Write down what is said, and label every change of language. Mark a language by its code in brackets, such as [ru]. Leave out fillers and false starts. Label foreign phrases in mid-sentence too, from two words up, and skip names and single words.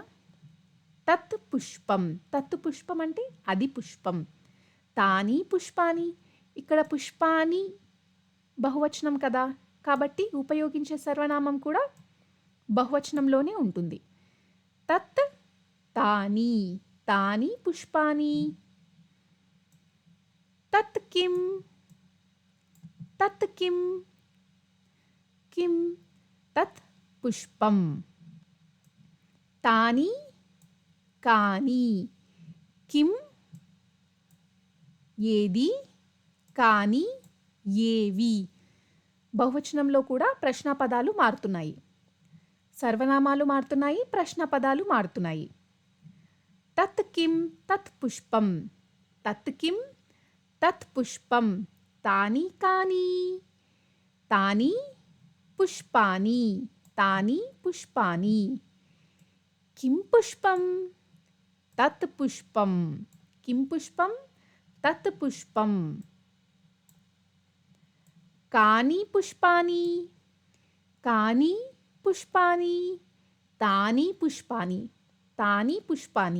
[sa] तत् पुष्पम्. तत् पुष्पम् అంటే అది పుష్పం. तानि पुष्पाणि. [te] ఇక్కడ పుష్పాని బహువచనం కదా, కాబట్టి ఉపయోగించే సర్వనామం కూడా బహువచనంలోనే ఉంటుంది. [sa] तत्, तानि. तानि पुष्पाणि. तत् किम्. तत् किम्. किम्. तत् पुष्पम्. तानि, कानि. [te] కిం, ఏది. కాని, ఏవి. బహువచనంలో కూడా ప్రశ్నాపదాలు మారుతున్నాయి. సర్వనామాలు మారుతున్నాయి, ప్రశ్న పదాలు మారుతున్నాయి. [sa] तत् किम् तत् पुष्पम्, तत् किम् तत् पुष्पम्, तानि कानि, तानि पुष्पाणि, तानि पुष्पाणि. किम् पुष्पम् तत् पुष्पम्, किम् पुष्पम् तत् पुष्पम्. कानि पुष्पाणि, कानि पुष्पाणि, तानि पुष्पाणि, तानि पुष्पाणि.